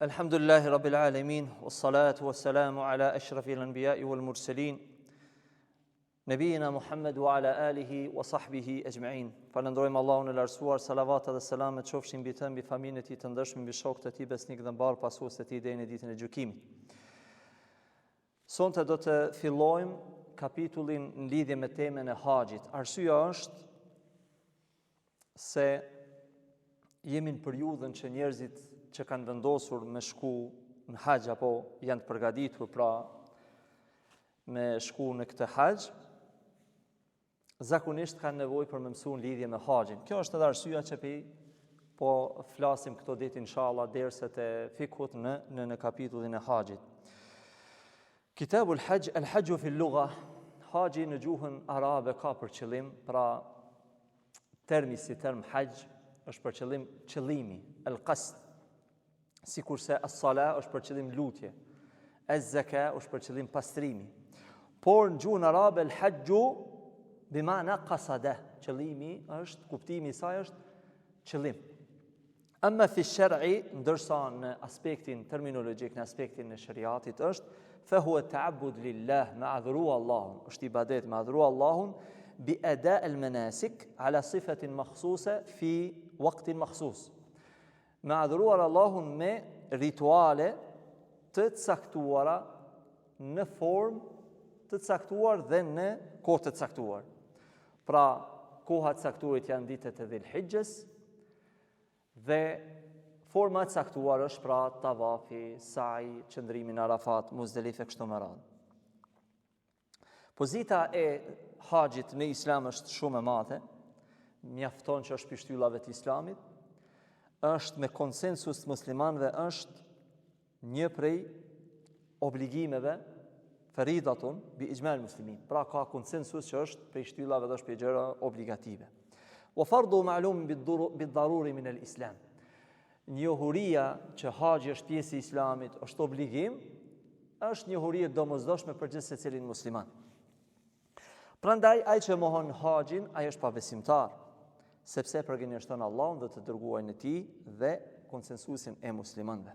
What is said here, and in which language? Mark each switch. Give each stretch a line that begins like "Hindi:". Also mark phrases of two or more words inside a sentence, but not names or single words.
Arabic: الحمد لله رب العالمين والصلاة والسلام على أشرف الأنبياء والمرسلين نبينا محمد وعلى آله وصحبه أجمعين.
Albanian: Falënderojmë Allahun e lartësuar, salavata dhe selamet qofshin mbi të, mbi familjen e tij të ndershëm, mbi shokët e tij besnik dhe mbar pasuesit e tij deri në ditën e gjykimit. Sonte do të fillojmë kapitullin në lidhje me temën e haxhit. Arsyeja është se jemi në periudhën që njerëzit që kanë vendosur me shku në haxh apo janë të përgatitur pra me shku në këtë haxh, zakonisht kanë nevojë për me mësuar lidhje me haxhin. Kjo është edhe arsyeja që po flasim këto ditë inshallah derset e fikut në kapitullin e haxhit.
Arabic: كتاب الحج، الحج في اللغة,
Albanian: haxhi në gjuhën arabe ka për qëllim, pra termi si term haxh është për qëllim qëllimi, al-qasd. Sikurse as-sala është për qëllim lutje, az-zaka është për qëllim pastrimi. Por në gjuhën arabe
Arabic: الحج بمعنى قصد,
Albanian: qëllimi është, kuptimi i saj është qëllim.
Arabic: أما في الشرع,
Albanian: ndërsa në aspektin terminologjik, në aspektin e shariatit është
Arabic: فهو التعبد لله,
Albanian: me adhuru Allahun, është ibadet me adhuru Allahun
Arabic: بأداء المناسك على صفة مخصوصة في وقت مخصوص.
Albanian: Me adhuruar Allahun me rituale të caktuara në formë të caktuar dhe në kohë të caktuar. Pra, koha të caktuarit janë ditët e Dhul-Hijjes dhe forma e caktuar është pra tavafi, sa'i, qëndrimi në Arafat, Muzdelife kështu me radhë. Pozita e haxhit në Islam është shumë e madhe, mjafton që është pishtyllave të Islamit, është me konsensus të muslimanëve është një prej obligimeve
Arabic: فريضة بإجماع المسلمين.
Albanian: Pra ka konsensus që është prej shtyllave dhe është prej gjëra obligative.
Arabic: وفرض معلوم بالضرورة من الإسلام.
Albanian: Njohuria që haxhi është pjesë e Islamit, është obligim, është njohuri e domosdoshme për çdo secilin musliman. Prandaj ai që mohon haxhin, ai është pabesimtar, sepse përgënjeshton Allahun dhe të dërguarin e tij dhe konsensusin e muslimanëve.